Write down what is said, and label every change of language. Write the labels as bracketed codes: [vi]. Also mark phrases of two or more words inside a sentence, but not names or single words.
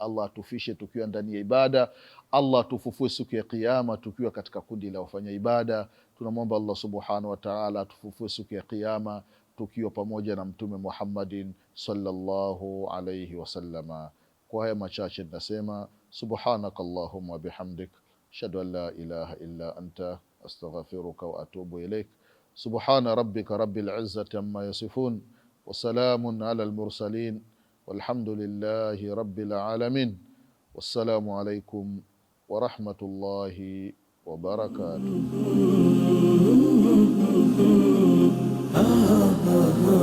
[sw] Allah atufishe tukiwa ndani ya ibada. Allah atufufue siku ya Kiyama tukiwa katika kundi la wafanya ibada. Tunamwomba Allah [ar] سبحانه وتعالى [sw] atufufue siku ya Kiyama tukiwa pamoja na Mtume Muhammadin [ar] صلى الله عليه وسلم. [sw] Kwa haya machache nasema [ar] سبحانك اللهم بحمدك أشهد أن لا إله إلا أنت أستغفرك وأتوب إليك. سبحان ربك رب العزة عما يصفون وسلام على المرسلين والحمد لله رب العالمين. والسلام عليكم ورحمة الله وبركاته.